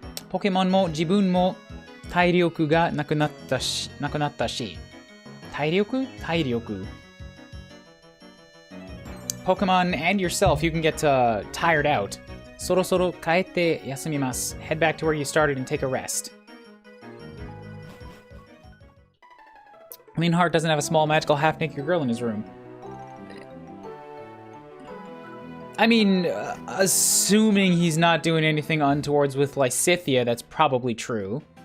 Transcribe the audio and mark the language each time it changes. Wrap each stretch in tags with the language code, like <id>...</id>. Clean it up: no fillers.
<ja>Pokemon も自分も体力がなくなったし。</ja> <en>体力 Pokemon and yourself, you can get tired out.</en> <ja>そろそろ帰って休みます.</ja> <en>Head back to where you started and take a rest. Leonhardt doesn't have a small magical half-naked girl in his room. I mean, assuming he's not doing anything untowards with Lysithea, that's probably true.</en>